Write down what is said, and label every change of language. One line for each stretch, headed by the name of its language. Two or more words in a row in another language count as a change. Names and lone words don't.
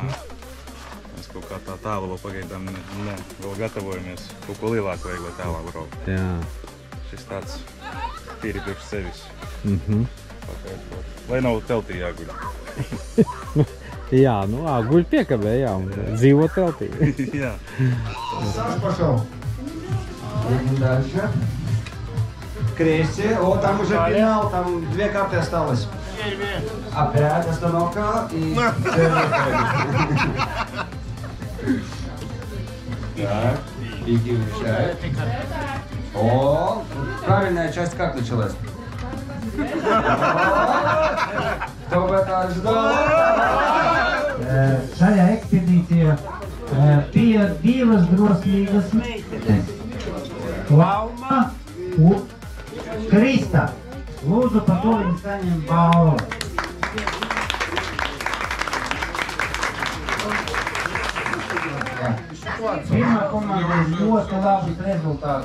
Latvian: Mēs kaut kā tā tālu vēl pagaidām vēl gatavojamies. Kaut ko lielāku vajag, lai tālāk braukt. Jā. Šis tāds tīri priekš sevis. Lai nav teltī jāguļ. Jā, nu, guļ piekabē, jā, un dzīvo teltī. Jā.
Russian: Саш пошел. Едем дальше. Крести. О, там уже финал, там 2 карты осталось. Опять остановка и... Так, иди решай. О, правильная часть как началась? Кто бы это ожидал?
Latvian: Šajā ekspedīcijā bija 2 drosmīgas meitenes. Lauma un Krista. Lūdzu, par to viņi saņem balvu. Pirmā komanda ir ļoti labs rezultāts.